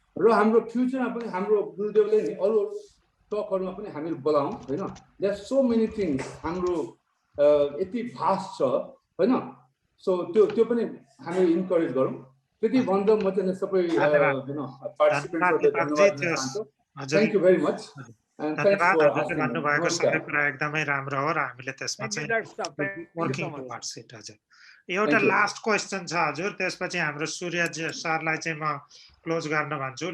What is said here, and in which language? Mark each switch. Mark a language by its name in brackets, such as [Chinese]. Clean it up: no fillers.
[Nepali] र हाम्रो फ्युचरमा पनि हाम्रो गुरुदेवले नि अरू टकहरुमा पनि हामी बोलाउँ हैन। [English] there are so many things [Nepali] हाम्रो यति भास्ट छ हैन। सो त्यो पनि हामी इन्करेज गरौँ। त्यति भन्दा म चाहिँ सबै पार्टिसिपेन्ट्सहरुलाई धन्यवाद दिन चाहन्छु। [English] Thank you very much. [Nepali] धन्यवाद भन्नुभएको सबै कुरा एकदमै राम्रो हो र हामीले त्यसमा चाहिँ [English] Working towards it. [Nepali] हजुर एउटा लास्ट क्वेसन छ हजुर, त्यसपछि हाम्रो सूर्य सरलाई चाहिँ म क्लोज गर्न भन्छु।